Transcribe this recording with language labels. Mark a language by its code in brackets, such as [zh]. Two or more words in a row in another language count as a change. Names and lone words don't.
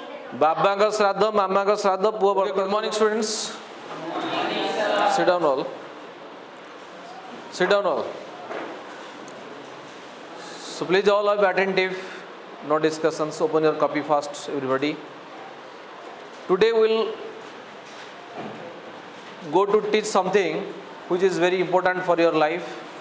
[hi] बाबा का श्राद्ध मामा का श्राद्ध पुआ बर्तन. [en] Good morning students. Sit down all. Sit down all. So please all are attentive. No discussions. Open your copy fast, everybody. Today we'll go to teach something which is very important for your life.